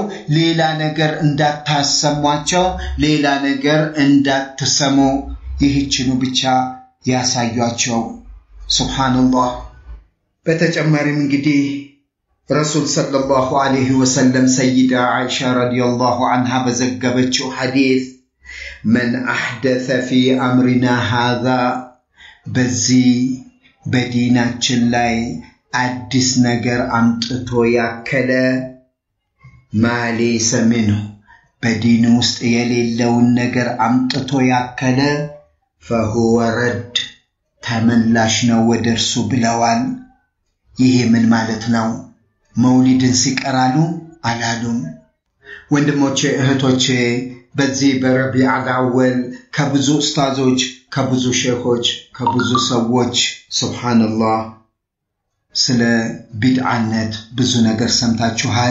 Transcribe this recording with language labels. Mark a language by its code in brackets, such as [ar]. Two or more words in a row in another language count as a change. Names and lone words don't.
[am] ሌላ ነገር እንዳታሰሟቸው ሌላ ነገር እንዳትሰሙ ይህችኑ ብቻ ያሳዩአቸው ሱብሃንአላህ በተጨማሪም እንግዲህ [ar] رسول صلى الله عليه وسلم [am] ሰይዳ አይሻ [ar] رضي الله عنها [am] በዘገበችው ሐዲስ [ar] من أحدث في أمرنا هذا [am] በዚህ በዲናችን ላይ አዲስ ነገር አምጥቶ ያከለ [ar] ما ليس منه [am] በዲን ውስጥ የሌለውን ነገር አምጥቶ ያከለ [ar] فهو رد [am] ተመላሽ ነው ወደርሱ ብለዋል ይሄ ምን ማለት ነው መውሊድን ሲቀራሉ አላሉም ወንድሞቼ እህቶቼ በዚህ በረቢዕ አልአወል ከብዙ ኡስታዞች ከብዙ ሼኾች ከብዙ ሰዎች ሱብሃንአላህ ስለ ቢድዓነት ብዙ ነገር ሰምታችኋል